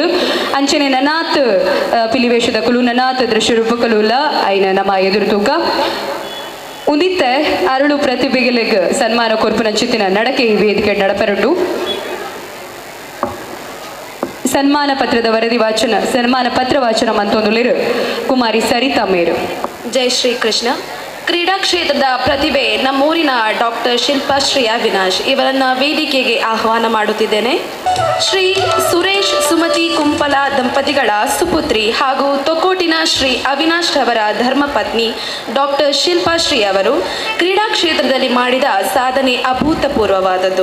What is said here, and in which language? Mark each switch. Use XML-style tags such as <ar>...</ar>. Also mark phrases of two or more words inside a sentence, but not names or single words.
<tcy>ಅಂಚನೆ ನನಾತ್ ಪಿಲಿ ವೇಷದ ಕುಲು ನನಾತ್ ದೃಶ್ಯ ರೂಪಕಲುಲ್ಲ ಐನ ನಮ್ಮ ಎದುರು ತೂಕ ಉದಿತ್ತೆ ಅರಳು ಪ್ರತಿಭೆಗಳಿಗೆ ಸನ್ಮಾನ ಕೊರ್ಪುನ ಚಿತ್ತಿನ ನಡಕೆ ಈ ವೇದಿಕೆ ನಡಪೆರಡು. ಸನ್ಮಾನ ಪತ್ರ ವಾಚನ ಮಂತೊಂದುಲಿರು ಕುಮಾರಿ ಸರಿತಾ ಮೇರು.</tcy> <kn>ಜೈ ಶ್ರೀ ಕೃಷ್ಣ. ಕ್ರೀಡಾ ಕ್ಷೇತ್ರದ ಪ್ರತಿಭೆ ನಮ್ಮೂರಿನ ಡಾಕ್ಟರ್ ಶಿಲ್ಪಾಶ್ರೀ ಅವಿನಾಶ್ ಇವರನ್ನ ವೇದಿಕೆಗೆ ಆಹ್ವಾನ ಮಾಡುತ್ತಿದ್ದೇನೆ. ಶ್ರೀ ಸುರೇಶ್ ಸುಮತಿ ಕುಂಪಲ ದಂಪತಿಗಳ ಸುಪುತ್ರಿ ಹಾಗೂ ತೊಕ್ಕೋಟಿನ ಶ್ರೀ ಅವಿನಾಶ್ ಅವರ ಧರ್ಮಪತ್ನಿ ಡಾಕ್ಟರ್ ಶಿಲ್ಪಾಶ್ರೀ ಅವರು ಕ್ರೀಡಾ ಕ್ಷೇತ್ರದಲ್ಲಿ ಮಾಡಿದ ಸಾಧನೆ ಅಭೂತಪೂರ್ವವಾದದ್ದು.</kn>